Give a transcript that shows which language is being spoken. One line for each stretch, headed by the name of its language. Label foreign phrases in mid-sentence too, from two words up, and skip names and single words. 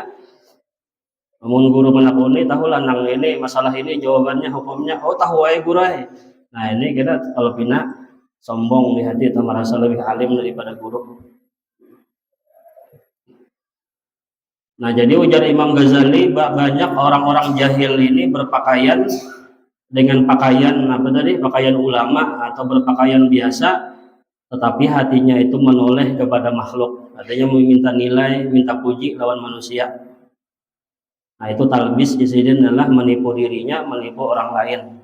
Banjar: Namun guru menakuni tahulah nang ini masalah ini jawabannya hukumnya, oh tahu aja guru aja. Nah ini kita kalau pina sombong di hati atau merasa lebih alim daripada guru. Nah jadi ujar Imam Ghazali,
Indonesian: banyak orang-orang jahil ini berpakaian dengan pakaian pakaian ulama atau berpakaian biasa, tetapi hatinya itu menoleh kepada makhluk, artinya meminta nilai, minta puji lawan manusia.
Banjar: Nah itu talbis isidin adalah menipu dirinya, menipu orang lain.